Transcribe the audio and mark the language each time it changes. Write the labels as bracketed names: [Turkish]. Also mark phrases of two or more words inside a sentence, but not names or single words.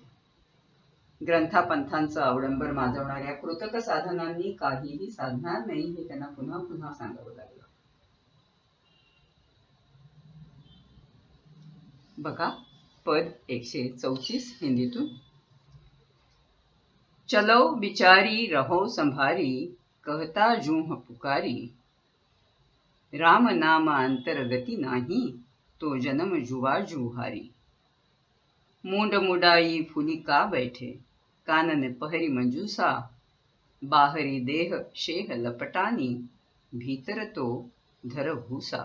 [Marathi] ग्रंथापंथांचं अवडंबर माजवणाऱ्या कृतक साधनांनी काहीही साधणार नाही हे त्यांना पुन्हा पुन्हा सांगावं लागलं. बघा पद 134 हिंदीतून. [Hindi] चलो बिचारी रहो संभारी, कहता जूह पुकारी, राम नाम अंतर्गति नाही, तो जन्म जुआ जुहारी. मूंड मुडाई फुली का बैठे, कानन पहरी मंजूसा, बाहरी देह शेह लपटानी, भीतर तो धर भूसा.